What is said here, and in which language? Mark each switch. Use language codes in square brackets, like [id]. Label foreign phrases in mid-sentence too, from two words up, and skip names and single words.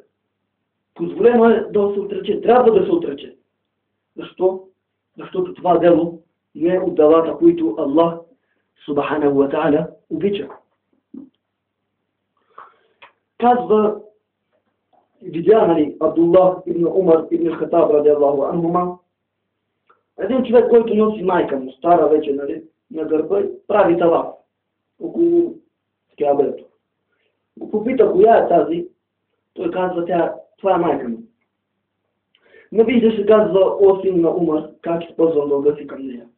[bg] Позволено е да се отрече, трябва да се отрече. защото това дело не е от делата, които Аллах [ar] سبحانه وتعالى [bg] обича. Казва, видя, нали, Абдуллах ибн Умар ибн Хатаб [ar] رضي الله عنهما, [bg] един човек, който носи майка му, стара вече, нали, на гърба, прави таваф около Каабето. Го попита коя е тази, той казва, това е майка му. Не вижда се, казва, о син на Умар, как използвам дълга си към нея.